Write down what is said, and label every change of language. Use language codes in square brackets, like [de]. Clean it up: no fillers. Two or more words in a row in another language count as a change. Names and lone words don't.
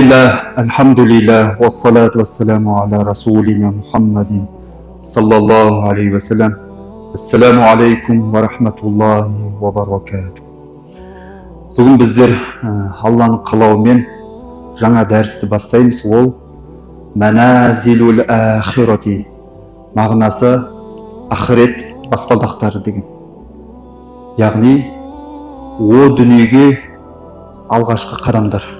[ar] بسم الله، الحمد لله، والصلاة والسلام على رسولنا محمد صلى الله عليه وسلم. السلام عليكم ورحمة الله وبركاته. [kk] Бүгін біздер Алланың қалауымен жаңа дәрісті бастаймыз. Ол Маназилул ахирати, мағынасы ақырет баспалдақтары деген. Яғни о дүниеге алғашқы қадамдар.